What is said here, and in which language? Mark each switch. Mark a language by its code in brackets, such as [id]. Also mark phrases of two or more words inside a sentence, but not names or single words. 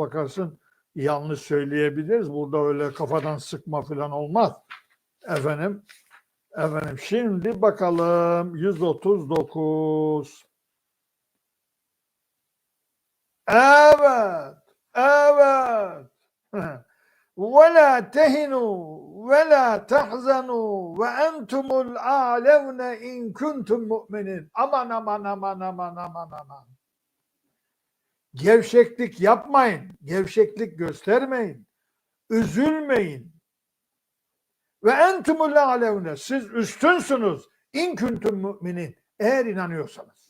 [tr] Bakarsın yanlış söyleyebiliriz. Burada öyle kafadan sıkma falan olmaz. Efendim Efendim şimdi bakalım 139. Evet. Evet. [ar] وَلَا تَهِنُوا وَلَا تَحْزَنُوا وَاَنْتُمُ الْاَعْلَوْنَ اِنْ كُنْتُمْ مُؤْمِنِينَ. [tr] Aman aman aman aman aman aman. Gevşeklik yapmayın. Gevşeklik göstermeyin. Üzülmeyin. [ar] وأنتم الأعلون. [tr] Siz üstünsünüz. [ar] إن كنتم مؤمنين. [tr] Eğer inanıyorsanız.